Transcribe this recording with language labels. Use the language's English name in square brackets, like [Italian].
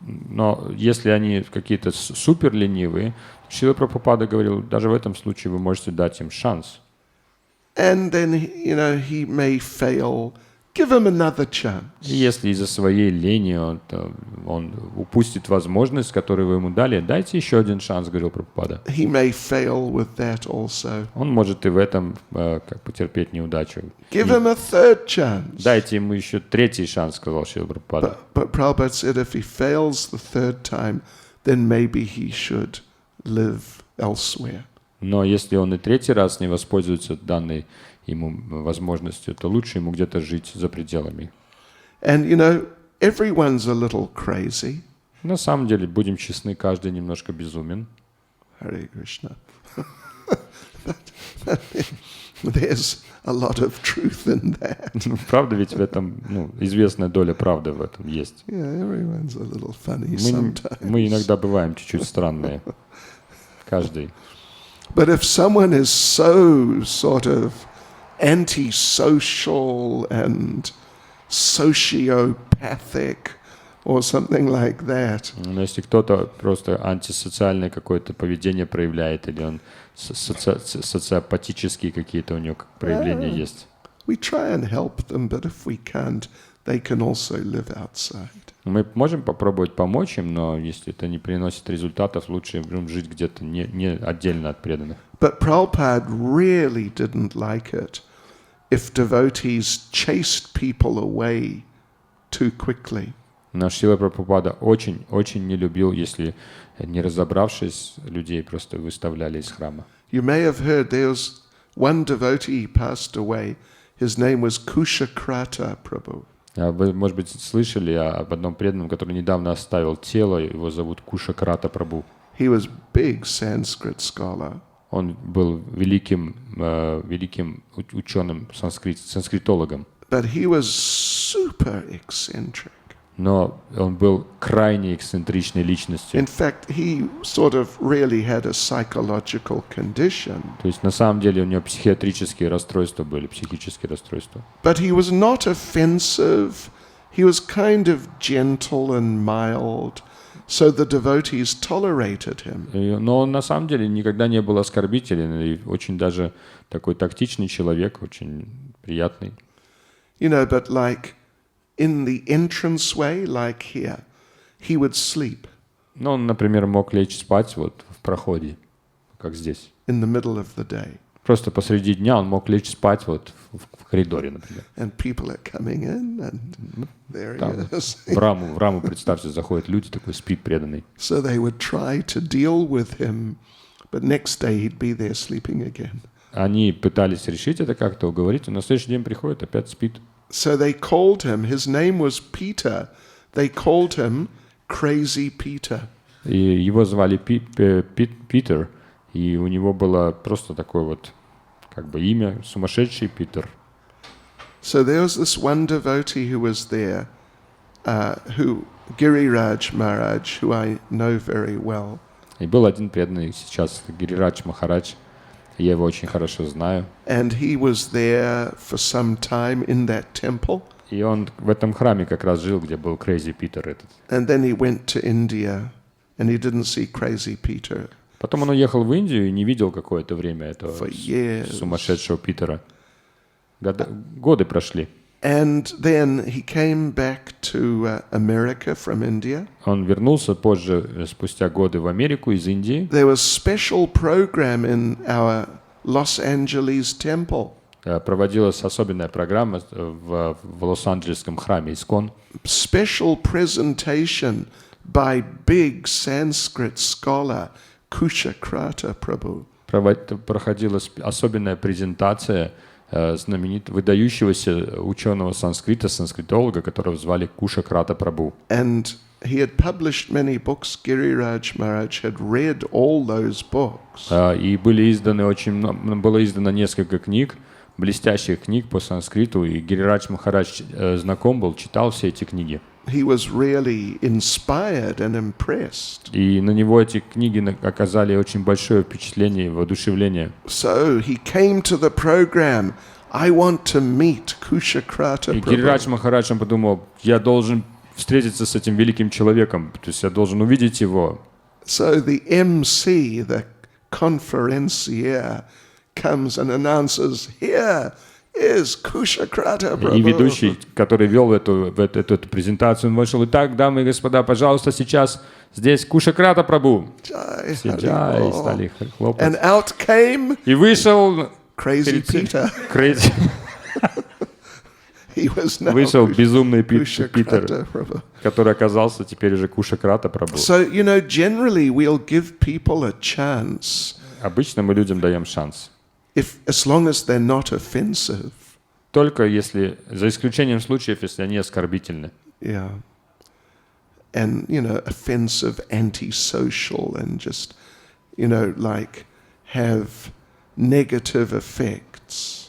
[Russian] Но если они какие-то супер ленивые, Шрила Прабхупада говорил, даже в этом случае вы можете дать им шанс. [English] And then, he may fail. Give him another chance. [Russian] И если из-за своей лени он упустит возможность, которую вы ему дали, дайте еще один шанс, говорил Прабхупада. [English] He may fail with that also. [Russian] Он может и в этом потерпеть неудачу. [English] Give him a third chance. [Russian] Дайте ему еще третий шанс, сказал Шрила Прабхупада. [English] But Prabhupada said if he fails the third time, then maybe he should live elsewhere. [Russian] Но если он и третий раз не воспользуется данной ему возможностью, то лучше ему где-то жить за пределами. [English] And everyone's a little crazy. [Russian] На самом деле, будем честны, каждый немножко безумен. [English] Hare Krishna. There's a lot of truth in that. [Russian] Правда, ведь в этом, известная доля правды в этом есть. [English] Yeah, everyone's a little funny sometimes. [Russian] Мы иногда бываем чуть-чуть странные. Каждый. [English] But if someone is so sort of antisocial and sociopathic or something like that. [Russian] Но если кто-то просто антисоциальное какое-то поведение проявляет, или он социопатические какие-то у него проявления есть. [English] We try and help them, but if we can't, they can also live outside. [Russian] Мы можем попробовать помочь им, но если это не приносит результатов, лучше им жить где-то не отдельно от преданных. [English] But Prabhupada really didn't like it if devotees chased people away too quickly. [Russian] Но Шрила Прабхупада очень не любил, если, не разобравшись, людей просто выставляли из храма. [English] You may have heard there was one devotee passed away. His name was Kushakrata Prabhu. [Russian] Вы, может быть, слышали об одном преданном, который недавно оставил тело, его зовут Кушакрата Прабху. [English] He was big Sanskrit scholar. [Russian] Он был великим ученым, санскритологом. [English] But he was super eccentric. [Russian] но он был крайне эксцентричной личностью. [English] In fact, he sort of really had a psychological condition. [Russian] То есть на самом деле у него психиатрические расстройства были, психические расстройства. [English] But he was not offensive. He was kind of gentle and mild, so the devotees tolerated him. [Russian] Но он на самом деле никогда не был оскорбителен и очень даже такой тактичный человек, очень приятный. [English] You know, but like in the entranceway, like here, he would sleep [Russian] Но он, например, мог лечь спать вот в проходе, как здесь. [English] in the middle of the day. [Russian] Просто посреди дня он мог лечь спать вот в коридоре, например. [English] And people are coming in, and there [Russian] Там, [English] he is. [Russian] в раму, представьте, заходят люди, такой спит преданный. [English] So they would try to deal with him, but next day he'd be there sleeping again. [Russian] Они пытались решить это как-то, уговорить, а на следующий день приходит, опять спит. [English] So they called him, his name was Peter, they called him Crazy Peter. [Russian] И его звали Питер, и у него было просто такое вот как бы имя, сумасшедший Питер. [English] So there was this one devotee who was there, Giriraj Maharaj, who I know very well. [Russian] И был один преданный сейчас, Гирирадж Махарадж, я его очень хорошо знаю. [English] And he was there for some time in that temple. [Russian] И он в этом храме как раз жил, где был Crazy Питер этот. [English] And then he went to India, and he didn't see Crazy Peter [Russian] Потом он уехал в Индию и не видел какое-то время этого [English] for years. [Russian] сумасшедшего Питера. Годы прошли. [English] And then he came back to America from India. [Russian] Он вернулся позже, спустя годы, в Америку из Индии. [English] There was special program in our Los Angeles temple. [Russian] Проводилась особенная программа в Лос-Анджелесском храме ISKCON. [English] Special presentation by big Sanskrit scholar Kushakrata Prabhu. [Russian] Проходила особенная презентация выдающегося ученого санскрита, санскритолога, которого звали Кушакрата Прабhu. [English] And he had published many books. Giriraj Maharaj had read all those books. [Russian] И было издано несколько книг, блестящих книг по санскриту, и Гирирадж Махарадж знаком был, читал все эти книги. [English] He was really inspired and impressed. [Russian] И на него эти книги оказали очень большое впечатление и воодушевление. [English] So he came to the program. I want to meet Kushakrata [Russian] И Гирирадж [English] Prabhu. [Russian] Махарадж, он подумал, я должен встретиться с этим великим человеком, то есть я должен увидеть его. [English] So the MC, the conferencier, comes and announces, here is Kushakrata [Russian] И [English] Prabhu. [Russian] ведущий, который вел эту презентацию, он вышел. Итак, дамы и господа, пожалуйста, сейчас здесь Кушакрата Прабhu. [Hindi] Jai [Russian] Все [Hindi] Hari [Russian] джай, [Hindi] Bol. [Russian] стали хлопать. [English] And out came [Russian] И вышел [English] Crazy Peter. Crazy. He was now [Russian] Вышел безумный Питер, [English] Kushakrata Prabhu. [Russian] который оказался теперь уже Кушакрата Прабhu. [English] So, you know, generally we'll give people a chance [Russian] Обычно мы людям даем шанс. [English] as long as they're not offensive. [Russian] Только если, за исключением случаев, если они оскорбительны. [English] Yeah. And, you know, offensive, antisocial, and just, you know, like have negative effects.